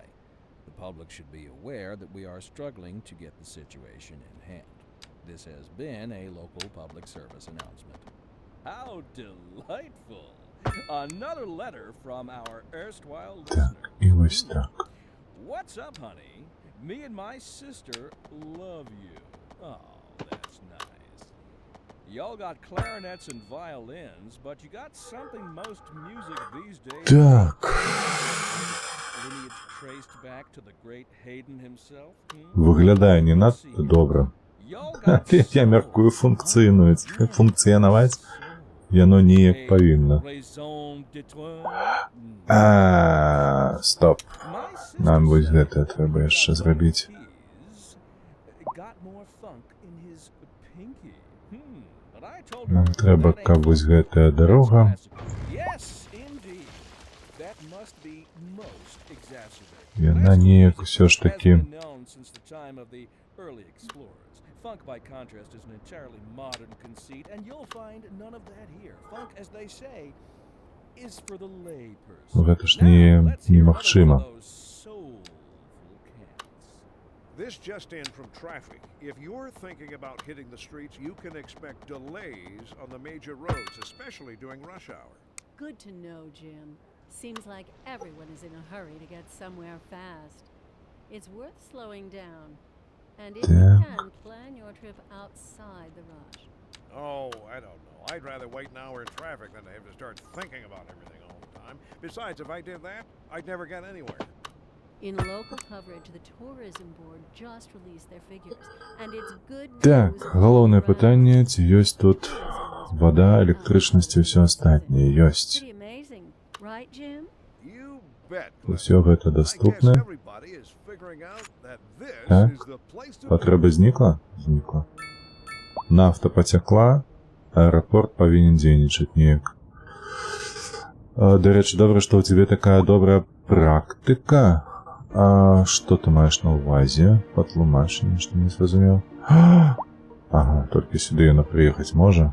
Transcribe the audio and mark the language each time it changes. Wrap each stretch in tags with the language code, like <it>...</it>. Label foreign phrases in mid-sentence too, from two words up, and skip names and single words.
<en>The public should be aware that we are struggling to get the situation in hand. This has been a local public service announcement. How delightful! Another letter from our erstwhile listener.</en> <be>Так, і ось так.</be> <en>What's up, honey? Me and my sister love you. Oh, that's nice. Y'all got clarinets and violins, but you got something most music these days.</en> <be>Так.</be> <en>Lineage traced back to the great Haydn himself.</en> <be>Выглядае не надта добра. Я мяркую функцыянаваць. Яно неяк павінна. Стоп. Нам вось гэта трэба яшчэ зрабіць. Нам трэба, каб вось гэтая дарога Яна неяк усё ж такі...</be> <en>Has been known since the time of the early explorers. Funk, by contrast, is an entirely modern conceit, and you'll find none of that here. Funk, as they say, is for the layperson.</en> <be>Гэта ж</be> <en>Now, let's hear</en> <be>немагчыма.</be> <en>another one of those soulful cats. This just in from traffic. If you're thinking about hitting the streets, you can expect delays on the major roads, especially during rush hour. Good to know, Jim. Seems like everyone is in a hurry to get somewhere fast. It's worth slowing down. And if you can, plan your trip outside the rush. Oh, I don't know. I'd rather wait an hour in traffic than to have to start thinking about everything all the time. Besides, if I did that, I'd never get anywhere. In local coverage, the tourism board just released their figures, and it's good</en> <be>Так,</be> <en>news</en> <be>галоўнае</be> <en>all around.</en> <be>пытанне, ці ёсць тут вода, электрычнасць і ўсё астатняе. Ёсць.</be> <en>Pretty amazing, right, Jim? You bet.</en> <be>Усё гэта</be> <en>I guess</en> <be>даступна.</be> <en>everybody is figuring out that this</en> <be>Так,</be> <en>is the place to</en> <be>патрэба знікла? Знікла. Нафта пацякла, аэрапорт павінен дзейнічаць неяк. Дарэчы, добра, што ў цябе такая добрая практыка. А што ты маеш на ўвазе? Патлумач, нешта не зразумеў. Ага, толькі сюды яна прыехаць можа.</be>